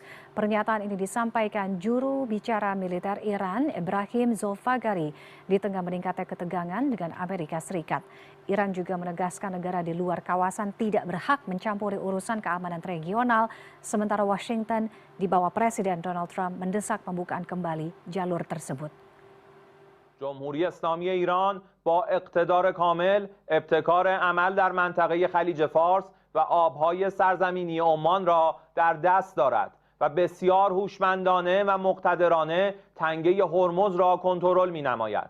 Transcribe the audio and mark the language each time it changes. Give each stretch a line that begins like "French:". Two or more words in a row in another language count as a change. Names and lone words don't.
Indonesian: Pernyataan ini disampaikan juru bicara militer Iran, Ebrahim Zolfagari, di tengah meningkatnya ketegangan dengan Amerika Serikat. Iran juga menegaskan negara di luar kawasan tidak berhak mencampuri urusan keamanan regional, sementara Washington di bawah Presiden Donald Trump mendesak pembukaan kembali jalur tersebut.
Persian: جمهوری اسلامی ایران با اقتدار کامل ابتکار عمل در منطقه خلیج فارس و آبهای سرزمینی عمان را در دست دارد و بسیار هوشمندانه و مقتدرانه تنگه هرمز را کنترل می‌نماید.